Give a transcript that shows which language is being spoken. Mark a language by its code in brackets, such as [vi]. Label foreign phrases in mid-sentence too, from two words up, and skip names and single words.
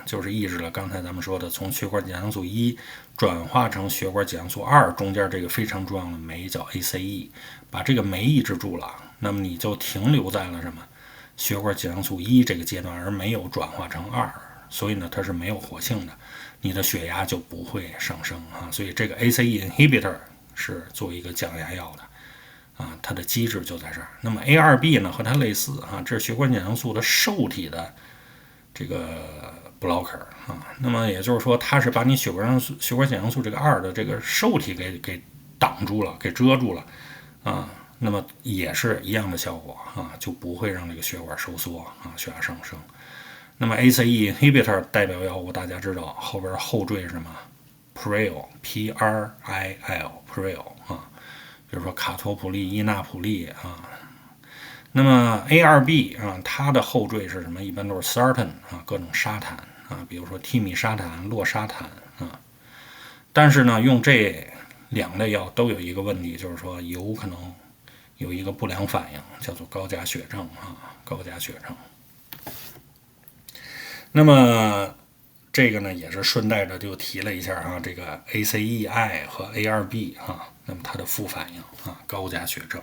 [zh] 就是抑制了剛才咱們說的從血管緊張素1轉化成血管緊張素2中間這個非常重要的酶叫 ACE， 把這個酶抑制住了，那麼你就停留在了什麼血管緊張素1這個階段，而沒有轉化成2，所以呢它是沒有活性的，你的血壓就不會上升啊。所以這個 [en] ACE inhibitor [zh] 是作為一個降壓藥的啊，它的機制就在這兒。那麼 ARB 呢和它類似啊，這是血管緊張素的受體的這個 blocker 啊，那麼也就是說，它是把你血管緊張素這個2的這個受體給擋住了，給遮住了啊，那麼也是一樣的效果啊，就不會讓這個血管收縮啊，血壓上升。那麼 [en] ACE inhibitor [zh] 代表藥物大家知道後邊後綴是什麼 ？Pril P-R-I-L Pril 啊，比如說卡托普利、依那普利啊。那麼 ARB 啊，它的後綴是什麼？一般都是 sartan 啊，各種沙坦啊，比如說替米沙坦、洛沙坦啊。但是呢，用這兩類藥都有一個問題，就是說有可能有一個不良反應，叫做高鉀血症啊，高鉀血症。那麼這個呢，也是順帶着就提了一下啊，這個 ACEI 和 ARB 啊，那麼它的副反應啊，高鉀血症。